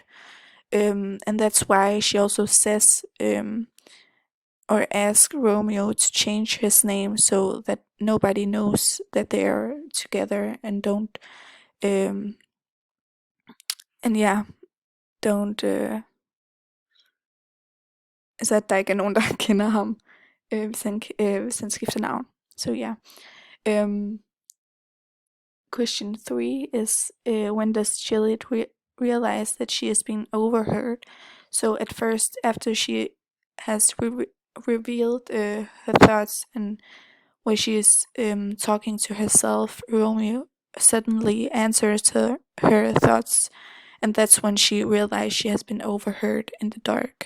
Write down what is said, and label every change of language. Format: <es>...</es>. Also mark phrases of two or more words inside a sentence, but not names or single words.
<en>And that's why she also says, or asks Romeo to change his name so that nobody knows that they are together, and don't um and yeah, don't</en> <da>så at der ikke er nogen, der kender ham, hvis han skifter navn.</da> <en>So yeah. Question 3 is, when does Juliet realize that she is being overheard? So at first, after she has revealed her thoughts, and when she is talking to herself, Romeo suddenly answers her thoughts, and that's when she realizes she has been overheard in the dark.</en>